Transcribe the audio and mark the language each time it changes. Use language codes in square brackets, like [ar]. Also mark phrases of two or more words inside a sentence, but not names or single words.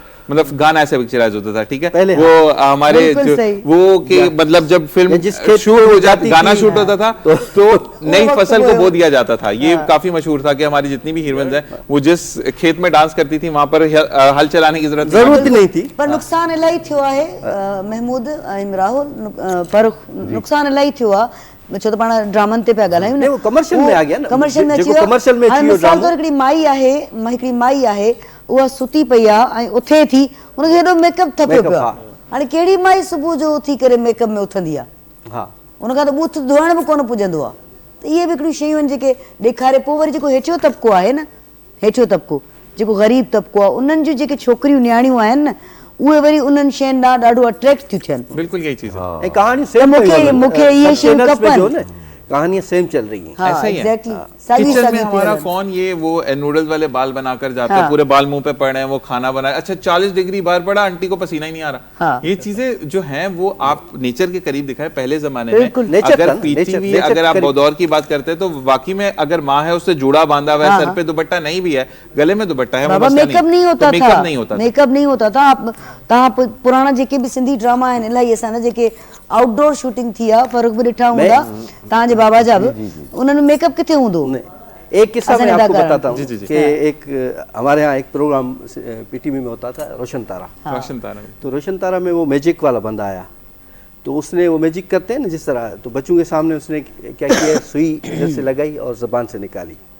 [ur] مطلب گانا ایسے پکچرائز ہوتا تھا، ٹھیک ہے۔ پہلے وہ ہمارے وہ کے مطلب جب فلم شوٹ ہو جاتی، گانا شوٹ ہوتا تھا تو نئی فصل کو بو دیا جاتا تھا. یہ کافی مشہور تھا کہ ہماری جتنی بھی ہیروئنز ہیں، وہ جس کھیت میں ڈانس کرتی تھی وہاں پر ہل چلانے کی ضرورت نہیں تھی. [sd] पर नुकसान इलाही थियो आहे महमूद ऐं राहुल, पर नुकसान इलाही थियो आहे। छो त पाण ड्रामनि ते पिया ॻाल्हायूं न, [ur] کمرشل میں آ گیا نا, [sd] कमर्शियल में अची वियो। मिसाल तौर हिकिड़ी माई आहे, उहा सुती पई आहे ऐं उथे थी, हुनखे हेॾो मेकअप थपियो पियो आहे। हाणे कहिड़ी माई सुबुह जो उथी करे मेकअप में उथंदी आहे? आहे, उनखां त बूथ धोइण बि कोन पुॼंदो आहे। त इहे बि हिकिड़ियूं शयूं आहिनि जेके ॾेखारे। पोइ वरी जेको हेठियों तबिको आहे न, हेठियों तबिको जेको ग़रीब तबिको आहे, उन्हनि जूं जेके छोकिरियूं न्याणियूं आहिनि न, उहे वरी उन्हनि शयुनि ॾांहुं ॾाढो अट्रैक्ट थियूं थियनि। [ur] بالکل یہی چیز ہے. [sd] ऐं कहानी त मूंखे इहे शयूं खपनि। [ur] کہانیاں سیم چل رہی ہیں. ایسا ہی ہے. एग्जैक्टली। کچن میں ہمارا کون یہ وہ نوڈلز والے بال بنا کر جاتا ہے، پورے بال منہ پہ پڑ رہے ہیں، وہ کھانا بنائے، اچھا 40 ڈگری باہر پڑا، آنٹی کو پسینہ ہی نہیں آ رہا. یہ چیزیں جو ہیں وہ آپ نیچر کے قریب دکھائے۔ پہلے زمانے میں اگر پی ٹی وی، اگر آپ بودور کی بات کرتے ہیں تو واقعی میں اگر ماں ہے اس سے جڑا باندھا ہوا ہے، سر پہ دوپٹہ نہیں بھی ہے، گلے میں دوپٹہ ہے, میک اپ نہیں ہوتا تھا, میک اپ نہیں ہوتا था। [sd] तव्हां पुराणा जेके बि सिंधी ड्रामा आहिनि इलाही असांजा जेके [en] outdoor shooting [sd] थी आहे, फर्क भी ॾिठा हूंदा तव्हांजे बाबा जा बि, उन्हनि में मेकअप किथे हूंदो? [ur] ایک قصہ میں آپ کو بتاتا ہوں کہ ایک ہمارے یہاں ایک پروگرام پی ٹی وی میں ہوتا تھا، روشن تارا. रोशन तारा। تو روشن تارا میں وہ میجک والا بندہ آیا، تو اس نے وہ میجک کرتے ہیں نا جس طرح، تو بچوں کے سامنے اس نے کیا کیا، سوئی ادھر سے لگائی اور زبان سے نکالی.